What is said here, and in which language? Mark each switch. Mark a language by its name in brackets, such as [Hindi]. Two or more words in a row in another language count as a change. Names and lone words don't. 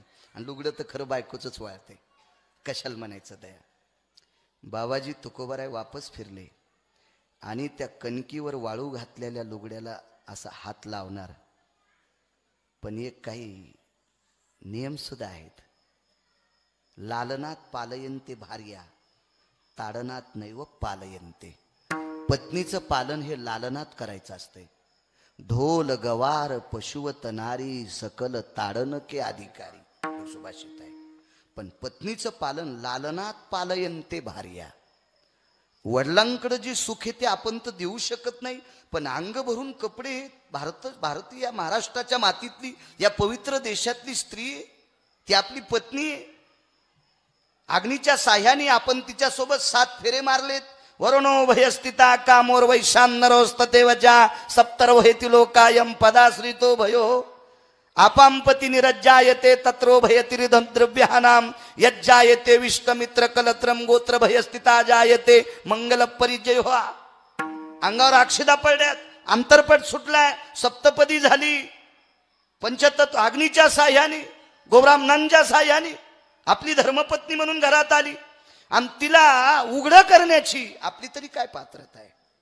[Marathi] आणि लुगडं तर खरं बायकोचंच वाळते, कशाला म्हणायचं दया. बाबाजी तुकोबाराय वापस फिरले आणि त्या कणकीवर वाळू घातलेल्या लुगड्याला असा हात लावणार. पण एक काही नियम सुद्धा आहेत. [Sanskrit] लालनात पालयन्ते भार्या, ताडनात नैव पालयन्ते. [Marathi] पत्नीचं पालन हे लालनात करायचं असतंय. [Awadhi] ढोल गवार पशुवत नारी, सकल ताडन के अधिकारी, [Marathi] सुभाषित आहे. पण पत्नीचं पालन [Sanskrit] लालनात पालयन्ते भार्या. [Marathi] वडिलांकडे जे सुख आहे ते आपण तर देऊ शकत नाही, पण अंग भरून कपडे, भारतीय या महाराष्ट्राच्या मातीतली, या पवित्र देशातली स्त्री, ती आपली पत्नी आहे. अग्नीच्या साह्याने आपण तिच्या सोबत 7 फेरे मारलेत. [Sanskrit] वरुणो भयस्थिता कामोर वैशानरोस्तते वजा सप्तर्वहेति लोकायम पदाश्रितो भयो. आपांपति निरज्जायते तत्रो भयतिरिदं द्रव्यानाम यज्जायते विष्टमित्र कलत्रम गोत्र भयस्थिता जायते मंगल परिजय हो. [Marathi] अंगावर अक्षदा पडल्यात, अंतरपट सुटलाय, सप्तपदी झाली. पंचतत्व अग्नीच्या साह्याने, गोब्राह्मणांच्या साह्याने आपली धर्मपत्नी म्हणून घरात आली. आणि तिला उघड करण्याची आपली तरी काय पात्रता आहे?